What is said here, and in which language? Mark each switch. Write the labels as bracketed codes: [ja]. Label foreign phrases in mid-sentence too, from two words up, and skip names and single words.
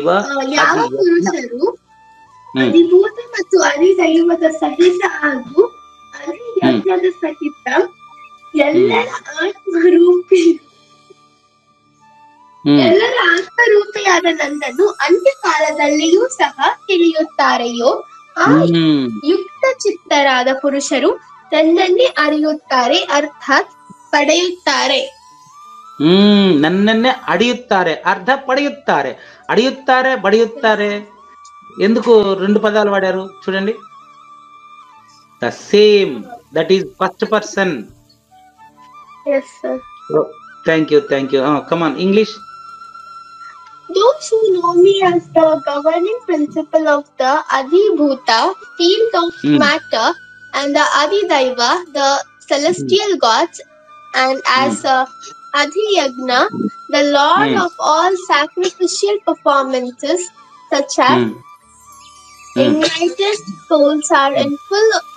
[kn] ಯಾವ ಪುರುಷರು ಅಧಿಭೂತ ಮತ್ತು ಅಧಿದೈವದ ಸಹಿತ ಹಾಗೂ ಅಧಿಯಜ್ಞದ ಸಹಿತ ಎಲ್ಲರ ಆತ್ಮರೂಪಿ ಎಲ್ಲರ ಆತ್ಮರೂಪಿಯಾದ ನನ್ನನ್ನು ಅಂತ್ಯಕಾಲದಲ್ಲಿಯೂ ಸಹ ತಿಳಿಯುತ್ತಾರೆಯೋ ಆ ಯುಕ್ತ ಚಿತ್ತರಾದ ಪುರುಷರು ನನ್ನನ್ನೇ ಅರಿಯುತ್ತಾರೆ, ಅರ್ಥಾತ್ ಪಡೆಯುತ್ತಾರೆ. ನನ್ನನ್ನೇ ಅಡಿಯುತ್ತಾರೆ, ಅರ್ಥ ಪಡಿಯುತ್ತಾರೆ. ಅಡಿಯುತ್ತಾರೆ, ಬಡಿಯುತ್ತಾರೆ, [te] ఎందుకు రెండు పదాలు వాడారు చూడండి. [en] the same, that is first person. Yes, sir. thank you, thank you. come on, English. Those who know me as the governing principle of the Adhibhuta, field of matter, and the Adidaiva, the celestial gods, and as Adhiyagna, the lord of all sacrificial performances, such as enlightened souls are in full